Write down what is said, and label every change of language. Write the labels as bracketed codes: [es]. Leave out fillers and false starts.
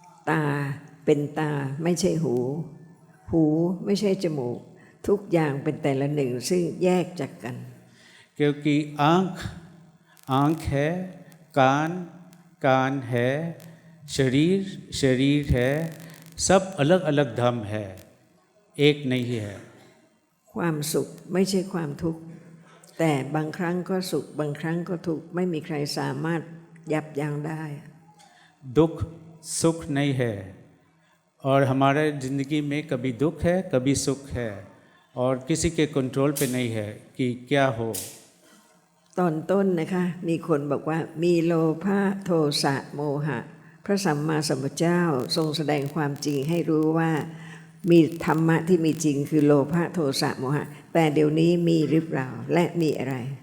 [th] ตาเป็นตาไม่ใช่หู หูไม่ใช่จมูก ทุกอย่างเป็นแต่ละหนึ่งซึ่งแยกจากกัน [hi] क्योंकि आँख आँख है, कान कान है, शरीर शरीर है, सब अलग अलग धाम है, एक नहीं है। [th] ความสุขไม่ใช่ความทุกข์แต่บางครั้งก็สุขบางครั้งก็ทุกข์ไม่มีใครสามารถยับยั้งได้ [hi] दुख सुख नहीं है और हमारे ज़िंदगी में कभी दुख है कभी सुख है और किसी के कंट्रोल पे नहीं है कि क्या हो। [th] ตอนต้นนะคะมีคนบอกว่ามีโลภะโทสะโมหะพระสัมมาสัมพุทธเจ้าทรงแสดงความจริงให้รู้ว่ามีธรรมะที่มีจริงคือโลภะโทสะโมหะแต่เดี๋ยวนี้มีหรือเปล่าและมีอะไร